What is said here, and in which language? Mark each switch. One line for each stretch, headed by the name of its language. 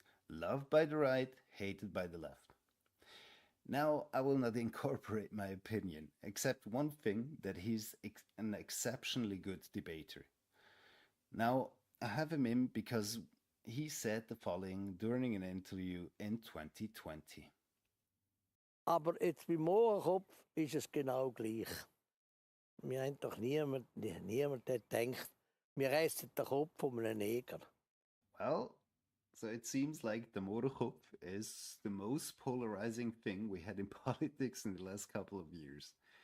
English: Loved by the right, hated by the left. Now, I will not incorporate my opinion, except one thing, that he's an exceptionally good debater. Now, I have him in because he said the following during an interview in 2020.
German: Aber jetzt beim Mohrenkopf ist es genau gleich. Wir haben doch niemand der denkt, wir essen den Kopf von einem Neger.
English: Well, so it seems like the Mohrenkopf is the most polarizing thing we had in politics in the last couple of years.